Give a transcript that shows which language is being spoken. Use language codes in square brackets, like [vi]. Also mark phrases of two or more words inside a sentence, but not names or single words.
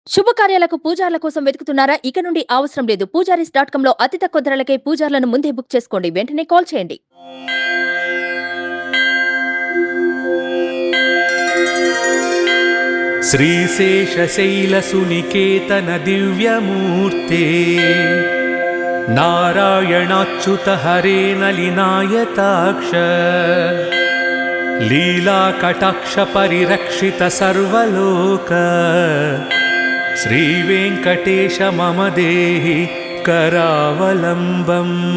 [te] శుభకార్యాలకు పూజార్ల కోసం వెతుకుతున్నారా? ఇక నుండి అవసరం లేదు. పూజారీస్.com లో అతి తక్కువ ధరలకే పూజార్లను ముందే బుక్ చేసుకోండి. వెంటనే కాల్ చేయండి. [sa] श्रीशेषशैलसुनिकेतन दिव्यमूर्ते नारायणाच्युत हरे नलिनायताक्ष लीलाकटाक्ष परिरक्षित सर्वलोक श्रीवेङ्कटेश मम देहि करावलम्बम्।